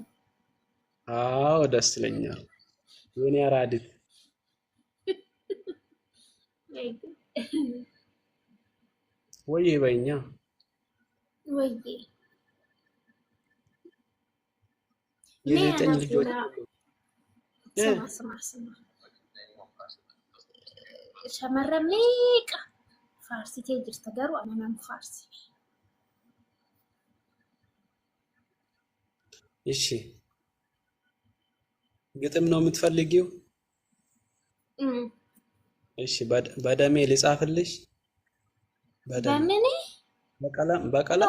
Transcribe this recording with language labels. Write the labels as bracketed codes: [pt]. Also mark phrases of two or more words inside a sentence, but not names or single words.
[am] አዎ ደስ ይለኛል የኔ አራዲት ወይ በእኛ ወይ የዘጠኝ ልጆች [om] ስማ shamarran meeqa faarsitee jirta garuu ana nan faarsi [am] እሺ ግጥም ነው የምትፈልጊው እሺ በደሜ ልጻፍልሽ በምን በቀለም